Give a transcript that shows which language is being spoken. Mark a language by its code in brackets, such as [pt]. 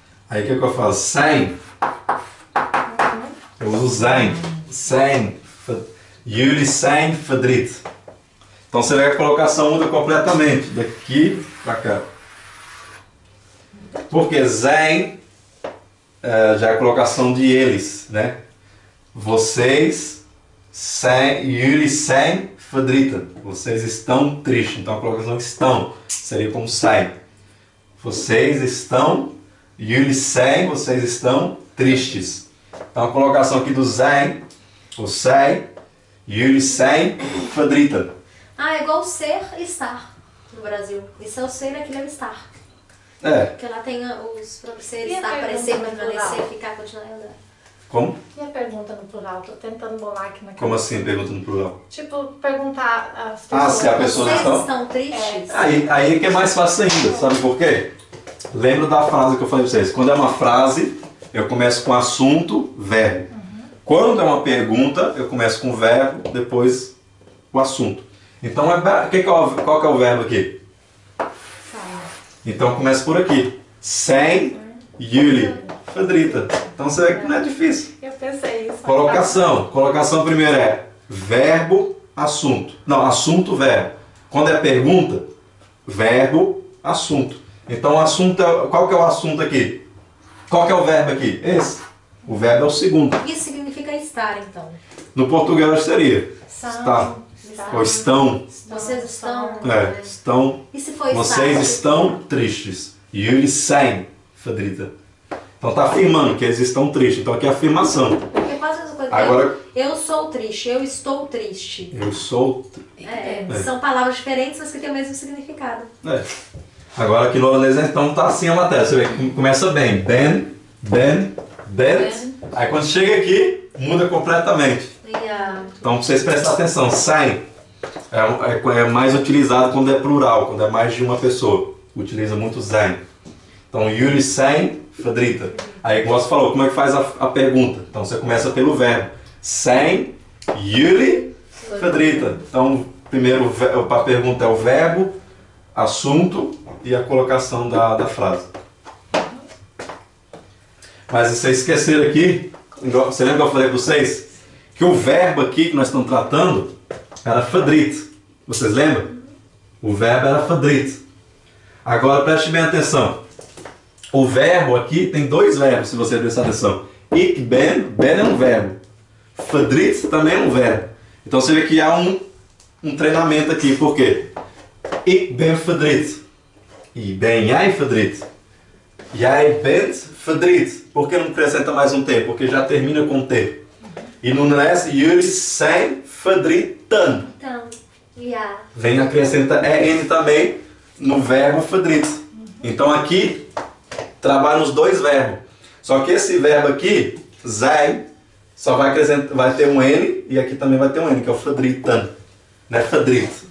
[pt] Aí o que eu falo? Zijn. Eu uso zijn. Zijn. [nl] Jullie zijn verdriet. [pt] Então você vê que a colocação muda completamente, daqui para cá. Porque zijn já é a colocação de eles, né? Vocês, [nl] jullie zijn verdrietig. [pt] Vocês estão tristes. Então a colocação estão seria como zijn. Vocês estão, [nl] jullie zijn, [pt] vocês estão tristes. Então a colocação aqui do zijn, o zij, [nl] jullie zijn verdrietig. [pt] É igual ser e estar no Brasil. Isso é o ser, aquilo é o estar. Porque lá tem os para ser, estar, aparecer, permanecer, ficar, continuar e andar. Como? E a pergunta no plural? Tô tentando bolar aqui na cabeça. Como assim, pergunta no plural? Tipo, perguntar as pessoas. Se a pessoa Vocês estão tristes? Aí que é mais fácil ainda, sabe por quê? Lembra da frase que eu falei pra vocês. Quando é uma frase, eu começo com assunto, verbo. Quando é uma pergunta, eu começo com o verbo, depois o assunto. Então, qual que é o verbo aqui? Então começa por aqui. [nl] Zijn jullie verdrietig. [pt] Então você vê que não é difícil. Eu pensei isso. Colocação. Colocação primeiro é verbo, assunto. Não, assunto, verbo. Quando é pergunta, verbo, assunto. Então o assunto qual que é o assunto aqui? Qual que é o verbo aqui? Esse. O verbo é o segundo. Isso significa estar, então. No português seria estar. Ou estão. Vocês estão. Estão. E se for vocês estar? estão tristes. [nl] Jullie zijn verdrietig. [pt] Então está afirmando que eles estão tristes. Então aqui é afirmação. Porque quase a mesma coisa. Agora, eu sou triste, eu estou triste. eu sou. São palavras diferentes, mas que têm o mesmo significado. Agora aqui no holandês então tá assim a matéria. Você vê que começa bem. Ben, bent. Aí quando chega aqui, muda completamente. Então pra vocês prestarem atenção. Zijn é mais utilizado quando é plural, quando é mais de uma pessoa. utiliza muito sein. Então, [nl] Jullie zijn verdrietig. [pt] Aí, como você falou, como é que faz a pergunta? Então, você começa pelo verbo. [nl] Zijn jullie verdrietig? [pt] Então, primeiro a pergunta é o verbo, assunto e a colocação da frase. Mas vocês esqueceram aqui, você lembra que eu falei para vocês? Que o verbo aqui que nós estamos tratando era verdriet. Vocês lembram? O verbo era verdriet. Agora preste bem atenção. O verbo aqui tem dois verbos, se você prestar atenção. [nl] Ik ben, [pt] ben é um verbo. Verdriet também é um verbo. Então você vê que há um treinamento aqui. Por quê? [nl] Ik ben verdriet. E ben jij verdriet. Jij bent verdriet. [pt] Por que não acrescenta mais um T? Porque já termina com T. E no resto, [nl] jullie zijn verdrieten. [pt] Então, yeah. Vem acrescenta EN também no verbo verdriet. Então aqui trabalha nos dois verbos. Só que esse verbo aqui, zijn, só vai ter um N e aqui também vai ter um N, que é o verdrieten. Não é verdriet.